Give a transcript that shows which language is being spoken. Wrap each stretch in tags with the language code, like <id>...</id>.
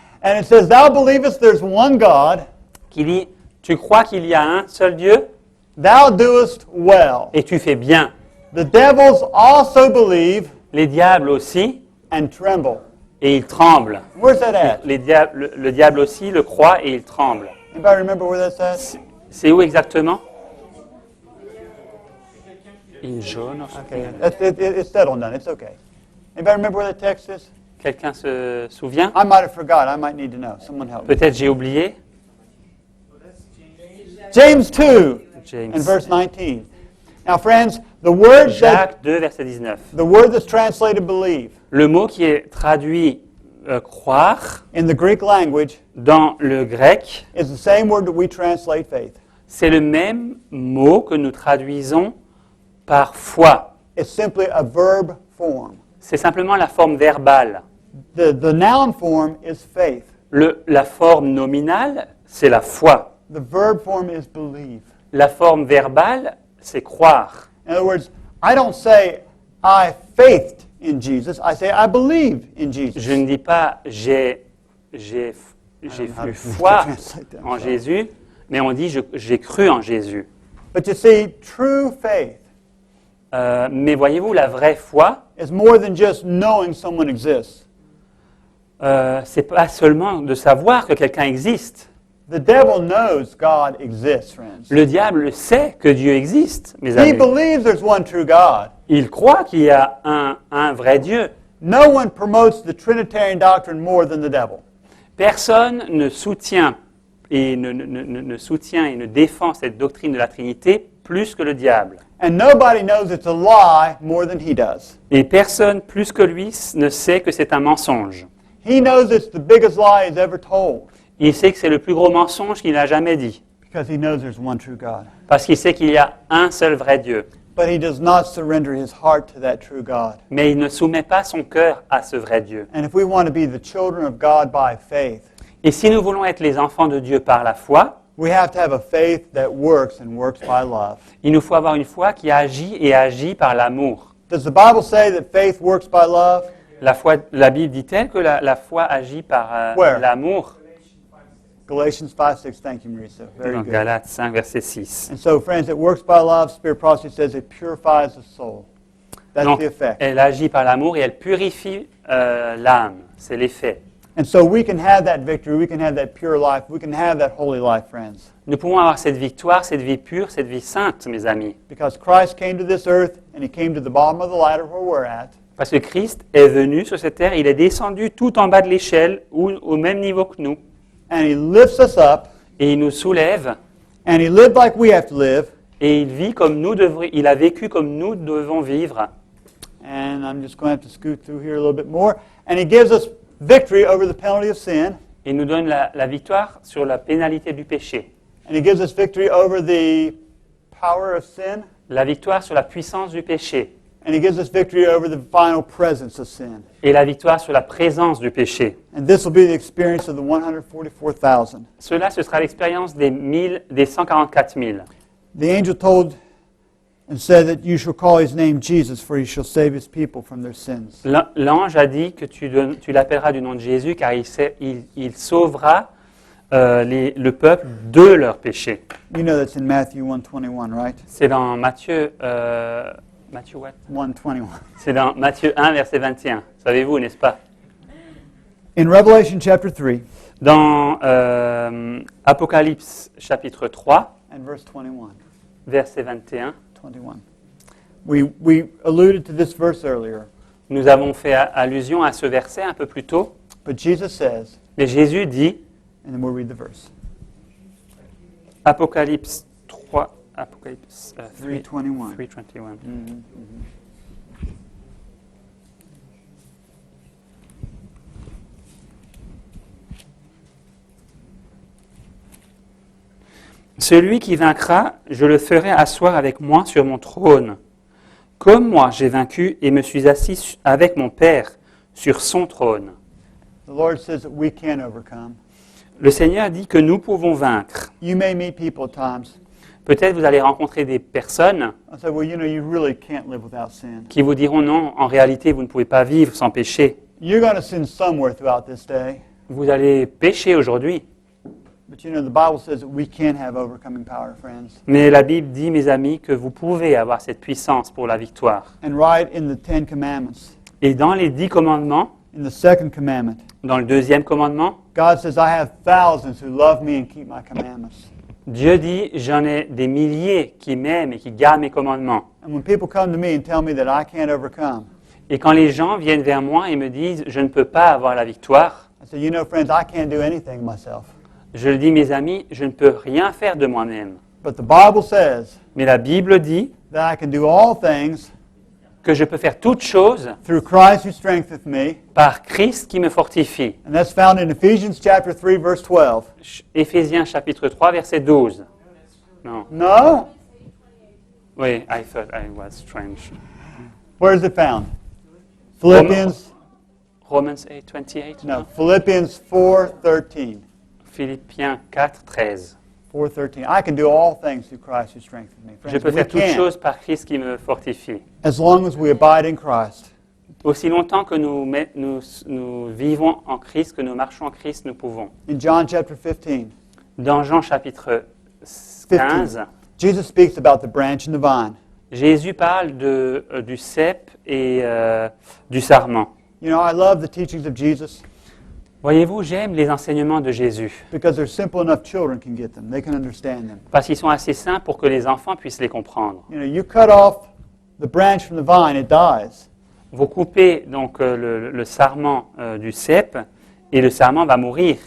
<en>And it says, thou believest there's one God,</en> <fr>qui dit, tu crois qu'il y a un seul Dieu</fr> <en>thou doest well.</en> <fr>et tu fais bien.</fr> <en>The devils also believe</en> <fr>Les diables aussi,</fr> <en>and tremble.</en> <fr>et ils tremblent.</fr> <en>Where's that at?</en> <fr>Le diable aussi le croit et il tremble.</fr> <en>Anybody remember where that's at?</en> <fr>C'est où exactement?</fr> <en>In</en> <fr>jaune.</fr> <en>Okay, it's settled done. It's okay. Anybody remember where that text is?</en> <fr>Quelqu'un se souvient?</fr> <en>I might have forgot. I might need to know. Someone help me.</en> <fr>Peut-être j'ai oublié.</fr> <en>James 2 James. and verse 19. Now, friends, the word</en> <fr>Jacques 2, verset 19.</fr> <en>that's translated believe</en> <fr>Le mot qui est traduit croire</fr> <en>in the Greek language</en> <fr>dans le grec,</fr> <en>is the same word that we translate faith.</en> <fr>c'est le même mot que nous traduisons par foi.</fr> <en>It's simply a verb form.</en> <fr>C'est simplement la forme verbale.</fr> <en>The noun form is faith.</en> <fr>La forme nominale, c'est la foi.</fr> <en>The verb form is believe.</en> <fr>La forme verbale, c'est croire.</fr> <en>In other words, I don't say I faithed in Jesus. I say I believe in Jesus.</en> <fr>Je ne dis pas j'ai eu foi en Jésus, mais on dit j'ai cru en Jésus.</fr> <en>But you see, true faith</en> <fr>Mais voyez-vous, la vraie foi,</fr> <en>is more than just knowing someone exists.</en> <fr>c'est pas seulement de savoir que quelqu'un existe.</fr> <en>The devil knows God exists, friends.</en> <fr>Le diable sait que Dieu existe, mes</fr> <en>He</en> <fr>amis.</fr> <en>believes there's one true God.</en> <fr>Il croit qu'il y a un vrai Dieu.</fr> <en>No one promotes the Trinitarian doctrine more than the devil.</en> <fr>Personne ne soutient et ne défend cette doctrine de la Trinité plus que le diable.</fr> <en>And nobody knows it's a lie more than he does.</en> <fr>Et personne plus que lui ne sait que c'est un mensonge.</fr> <en>He knows it's the biggest lie he's ever told</en> <fr>Il sait que c'est le plus gros mensonge qu'il a jamais dit.</fr> <en>because he knows there's one true God.</en> <fr>Parce qu'il sait qu'il y a un seul vrai Dieu.</fr> <en>But he does not surrender his heart to that true God.</en> <fr>Mais il ne soumet pas son cœur à ce vrai Dieu.</fr> <en>And if we want to be the children of God by faith,</en> <fr>Et si nous voulons être les enfants de Dieu par la foi,</fr> <en>we have to have a faith that works and works by love.</en> <fr>il nous faut avoir une foi qui agit et agit par l'amour.</fr> <en>Does the Bible say that faith works by love?</en> <fr>La Bible dit-elle que la foi agit par</fr> <en>Where?</en> <fr>l'amour?</fr> <en>Galatians 5:6. Thank you, Marisa. Very</en> <fr>Dans</fr> <en>good.</en> <fr>Galates 5, verset 6.</fr> <en>And so, friends, it works by love. Spirit prophecy says it purifies the soul. That's</en> <fr>Donc,</fr> <en>the effect.</en> <fr>elle agit par l'amour et elle purifie l'âme. C'est l'effet.</fr> <en>And so we can have that victory. We can have that pure life. We can have that holy life, friends.</en> <fr>Nous pouvons avoir cette victoire, cette vie pure, cette vie sainte, mes amis.</fr> <en>Because Christ came to this earth and he came to the bottom of the ladder where we're at.</en> <fr>Parce que Christ est venu sur cette terre, il est descendu tout en bas de l'échelle, ou au même niveau que nous,</fr> <en>And he lifts us up.</en> <fr>et il nous soulève,</fr> <en>And he lived like we have to live.</en> <fr>et il a vécu comme nous devons vivre.</fr> <en>And I'm just going to have to scoot through here a little bit more. And he gives us victory over the penalty of sin.</en> <fr>Et nous donne la victoire sur la pénalité du péché.</fr> <en>And he gives us victory over the power of sin,</en> <fr>la victoire sur la puissance du péché</fr> <en>and he gives us victory over the final presence of sin.</en> <fr>et la victoire sur la présence du péché.</fr> <en>And this will be the experience of the 144,000.</en> <fr>Cela, ce sera l'expérience des 144 000.</fr> <en>The angel told and said that you shall call his name Jesus, for he shall save his people from their sins.</en> <fr>L'ange a dit que tu l'appelleras du nom de Jésus car il sauvera le peuple de leurs péchés.</fr> <en>You know that's in Matthew 1:21, right?</en> <fr>C'est dans Matthieu, Matthieu</fr> <en>what? 1:21.</en> <fr>C'est dans Matthieu 1, verset 21. Savez-vous, n'est-ce pas?</fr> <en>In Revelation chapter 3</en> <fr>Dans Apocalypse chapitre 3,</fr> <en>and verse 21.</en> <fr>verset 21, 21.</fr> <en>We alluded to this verse earlier,</en> <fr>nous avons fait allusion à ce verset un peu plus tôt,</fr> <en>but Jesus says,</en> <fr>mais Jésus dit,</fr> <en>and then we'll read the verse.</en> <fr>Apocalypse 3, Apocalypse 3:21. 3:21. Celui qui vaincra, je le ferai asseoir avec moi sur mon trône. Comme moi j'ai vaincu et me suis assis avec mon Père sur son trône.</fr> <en>The Lord says that we can overcome.</en> <fr>Le Seigneur dit que nous pouvons vaincre.</fr> <en>You may meet people at times</en> <fr>Peut-être vous allez rencontrer des personnes</fr> <en>and say, well, you know, you really can't live without sin.</en> <fr>qui vous diront non, en réalité vous ne pouvez pas vivre sans péché.</fr> <en>You're going to sin somewhere throughout this day,</en> <fr>Vous allez pécher aujourd'hui.</fr> <en>but you know, the Bible says that we can have overcoming power, friends.</en> <fr>Mais la Bible dit, mes amis, que vous pouvez avoir cette puissance pour la victoire.</fr> <en>And right in the 10 commandments,</en> <fr>Et dans les 10 commandements,</fr> <en>in the second commandment,</en> <fr>dans le deuxième commandement,</fr> <en>God says, I have thousands who love me and keep my commandments.</en> <fr>Dieu dit, j'en ai des milliers qui m'aiment et qui gardent mes commandements.</fr> <en>And when people come to me and tell me that I can't overcome,</en> <fr>Et quand les gens viennent vers moi et me disent, je ne peux pas avoir la victoire,</fr> <en>I say, you know, friends, I can't do anything myself.</en> <fr>je le dis, mes amis, je ne peux rien faire de moi-même.</fr> <en>But the Bible says</en> <fr>Mais la Bible dit</fr> <en>that I can do all things</en> <fr>que je peux faire toutes choses</fr> <en>through Christ who strengtheneth me.</en> <fr>par Christ qui me fortifie.</fr> <en>And that's found in Ephesians chapter 3, verse 12.</en> <fr>Éphésiens chapitre 3, verset 12. Non.</fr> <en>No?</en> <fr>Oui,</fr> <en>I thought I was strange. Where is it found? Philippians, Romans 8, 28? no, Philippians 4:13.</en> <fr>Philippiens 4, 13. 4:13.</fr> <en>I can do all things through Christ who strengthens me.</en> <fr>Je</fr> <en>Friends,</en> <fr>peux</fr> <en>we</en> <fr>faire toutes</fr> <en>can,</en> <fr>choses par Christ qui me fortifie.</fr> <en>as long as we abide in Christ.</en> <fr>Aussi longtemps que nous vivons en Christ, que nous marchons en Christ, nous pouvons.</fr> <en>In John chapter 15,</en> <fr>Dans Jean chapitre 15,</fr> <en>Jesus speaks about the branch and the vine.</en> <fr>Jésus parle du cep et du sarment.</fr> <en>You know, I love the teachings of Jesus</en> <fr>Voyez-vous, j'aime les enseignements de Jésus</fr> <en>because they're simple enough children can get them. They can understand them.</en> <fr>parce qu'ils sont assez simples pour que les enfants puissent les comprendre.</fr> <en>You know, you cut off the branch from the vine, it dies.</en> <fr>Vous coupez donc le sarment du cep et le sarment va mourir.</fr>